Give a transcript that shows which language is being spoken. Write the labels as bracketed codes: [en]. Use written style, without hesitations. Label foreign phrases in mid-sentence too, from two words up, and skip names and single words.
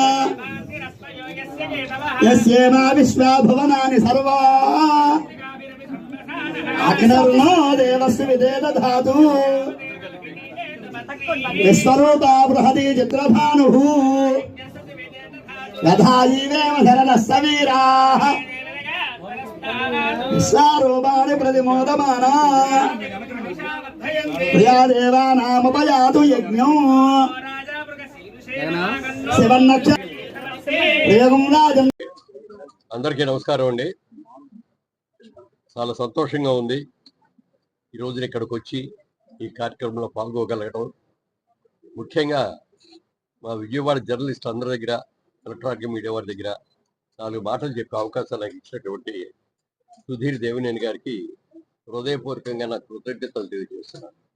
[sa] यस्येमा विश्वा भुवनानि सर्वा अग्निर्नो देवस्य विदेदधातु विश्वरूपा बृहती चित्रभानुः यथा जीवेम शरणः सवीराः विश्वारूपाणि प्रतिमोदमाना प्रिया देवानामुपयातु यज्ञो [te] అందరికీ నమస్కారం అండి. చాలా సంతోషంగా ఉంది ఈ రోజున ఇక్కడికి వచ్చి ఈ కార్యక్రమంలో పాల్గొగలగడం. ముఖ్యంగా మా విజయవాడ జర్నలిస్ట్ అందరి దగ్గర, [en] electronic media [te] వారి దగ్గర 4 మాటలు చెప్పే అవకాశం నాకు ఇచ్చినటువంటి సుధీర్ దేవినేని గారికి హృదయపూర్వకంగా నా కృతజ్ఞతలు తెలియజేస్తున్నాను.